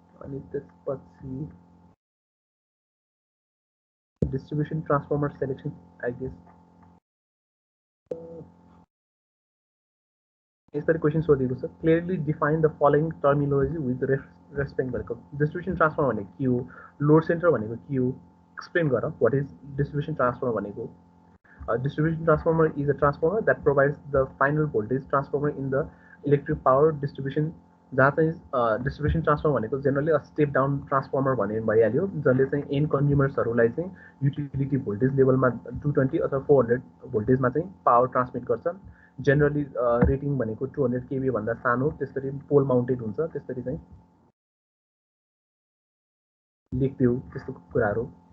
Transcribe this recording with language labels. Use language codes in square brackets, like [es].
[ne] अनि त्यसपछि distribution transformer selection I guess यसरी क्वेसन सोधेको छ. [en] clearly define the following terminology with respect [ne] भनेको डिस्ट्रिब्युसन ट्रान्सफर्मर भनेको के हो, लोड सेन्टर भनेको के हो, एक्सप्लेन गर व्हाट इज डिस्ट्रिब्युसन ट्रान्सफर्मर भनेको. [en] Distribution transformer is a transformer that provides the final voltage transformer in the electric power distribution. [ne] जहाँ चाहिँ डिस्ट्रिब्युसन ट्रान्सफर्मर भनेको generally a step down transformer भन्ने भइहाल्यो, जसले चाहिँ एन्ड कन्ज्युमर्सहरूलाई चाहिँ युटिलिटी भोल्टेज लेभलमा 220 अथवा 400 भोल्टेजमा चाहिँ पावर ट्रान्समिट गर्छ. जेनरली रेटिङ भनेको 200 केबी भन्दा सानो, त्यसरी पोल माउन्टेड हुन्छ, त्यसरी चाहिँ लेख्दियो त्यस्तो कुराहरू.